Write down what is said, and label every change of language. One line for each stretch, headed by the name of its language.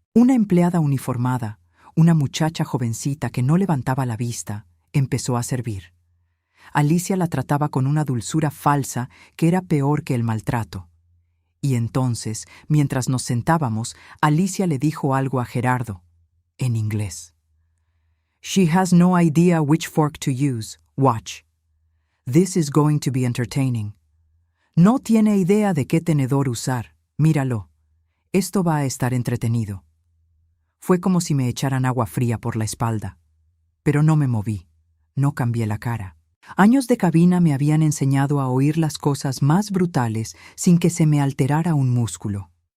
Spanish: Una empleada uniformada, una muchacha jovencita que no levantaba la vista, empezó a servir. Alicia la trataba con una dulzura falsa que era peor que el maltrato. Y entonces, mientras nos sentábamos, Alicia le dijo algo a Gerardo, en inglés.
English: She has no idea which fork to use. Watch. This is going to be entertaining.
Spanish: No tiene idea de qué tenedor usar. Míralo. Esto va a estar entretenido. Fue como si me echaran agua fría por la espalda. Pero no me moví. No cambié la cara. Años de cabina me habían enseñado a oír las cosas más brutales sin que se me alterara un músculo.